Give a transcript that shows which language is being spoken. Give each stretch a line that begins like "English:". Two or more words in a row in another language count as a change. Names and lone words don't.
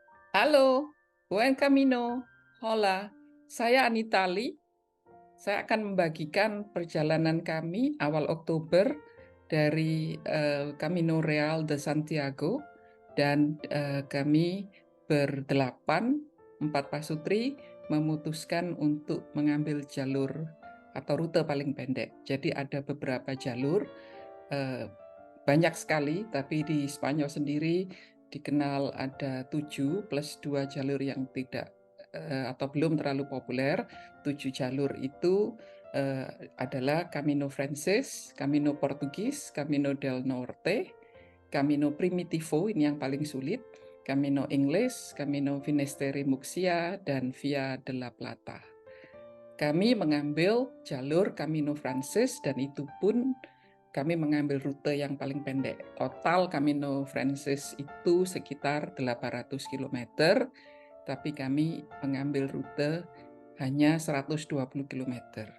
Spanish: Halo, buen camino. Hola,
Indonesian: saya Anitali. Saya akan membagikan perjalanan kami awal Oktober dari Camino Real de Santiago dan kami berdelapan, 4 pasutri, memutuskan untuk mengambil jalur atau rute paling pendek. Jadi ada beberapa jalur, eh, banyak sekali, tapi di Spanyol sendiri dikenal ada 7 plus 2 jalur yang tidak atau belum terlalu populer. 7 jalur itu adalah Camino Frances, Camino Portugis, Camino del Norte, Camino Primitivo, ini yang paling sulit, Camino Inglés, Camino Finisterre Muxia, dan Via de la Plata. Kami mengambil jalur Camino Frances dan itu pun kami mengambil rute yang paling pendek. Total Camino Frances itu sekitar 800 km, tapi kami mengambil rute hanya 120 km.